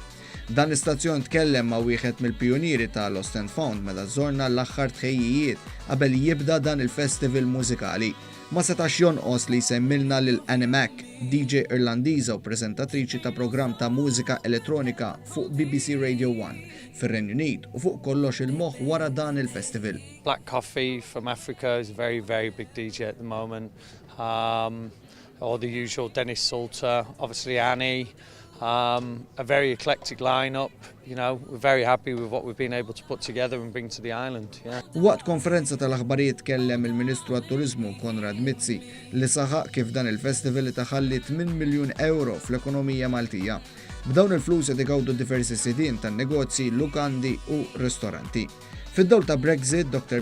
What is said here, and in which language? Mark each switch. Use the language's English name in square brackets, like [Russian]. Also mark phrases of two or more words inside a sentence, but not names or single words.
[Maltese] Dan l-istazzjon tkellem ma' wieħed mill-pjunieri ta' Lost and Found meta żorna l-aħħar tħejjijiet qabel jibda dan il-festival mużikali. Ma setax jonqos li jsemmilna lil Annie Mac, DJ Irlandiża u preżentatriċi ta' programm ta' mużika elettronika fuq BBC Radio 1 fir-Renju Unit u fuq kollox il-moħħ wara dan il-festival. [English] Black Coffee from Africa is a very, very big DJ at the moment. All the usual Dennis Salter, obviously Annie. A very eclectic lineup, you know, we're very happy with what we've been able to put together and bring to the island, yeah. [Maltese] Waqt konferenza tal-aħbarijiet tkellem il-Ministru għat-Turiżmu Konrad Mizzi li saħaq kif dan il-festival taħalli 8 miljun euro fl-ekonomija Maltija. B'dawn il-flus qed igawdu diversi sidien tan-negozji, lukandi u ristoranti. Fid-dawl ta' Brexit, Dr.